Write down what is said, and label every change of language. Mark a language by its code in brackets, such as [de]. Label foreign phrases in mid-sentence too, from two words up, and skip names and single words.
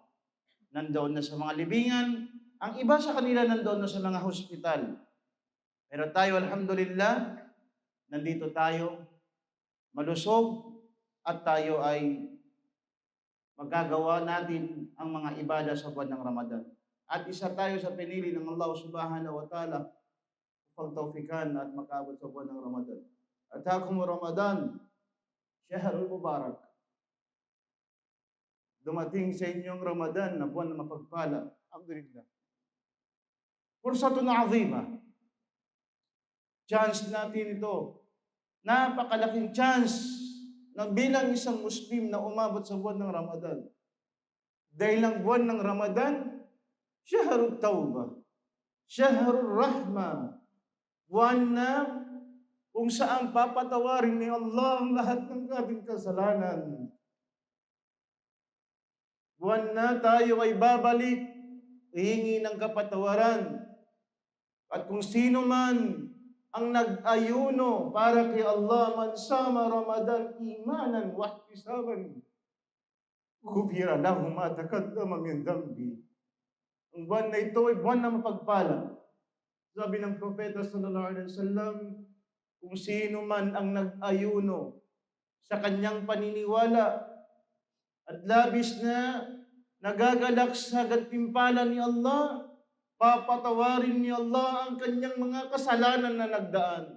[tl] Nandoon na sa mga libingan. Ang iba sa kanila nandoon na sa mga hospital. Pero tayo, alhamdulillah, nandito tayo, malusog, at tayo ay magagawa natin ang mga ibada sa buwan ng Ramadan. At isa tayo sa pinili ng Allah [ar] سبحانه وتعالى [tl] pagtawfikan at makabot sa buwan ng Ramadan. [ar] أتاكم رمضان، شهر مبارك. [tl] Dumating sa inyong Ramadan na buwan na mapagpala. [ar] الحمد لله. فرصة عظيمة. [tl] Chance natin ito. Napakalaking chance na bilang isang Muslim na umabot sa buwan ng Ramadan. Dahil ang buwan ng Ramadan, [ar] شهر التوبة, شهر الرحمة, [tl] buwan na kung saan papatawarin ni Allah ang lahat ng ating kasalanan. Buwan na tayo ay babalik, hihingi ng kapatawaran. At kung sino man ang nag-ayuno para kay Allah, [ar] من صام رمضان إيمانا واحتسابا غفر له ما تقدم من ذنبه. [tl] Ang buwan na ito ay buwan na mapagpala. Sabi ng Propeta [ar] صلى الله عليه وسلم, [tl] kung sino man ang nag-ayuno sa kanyang paniniwala at labis na nagagalak sa gantimpala ni Allah, papatawarin ni Allah ang kanyang mga kasalanan na nagdaan.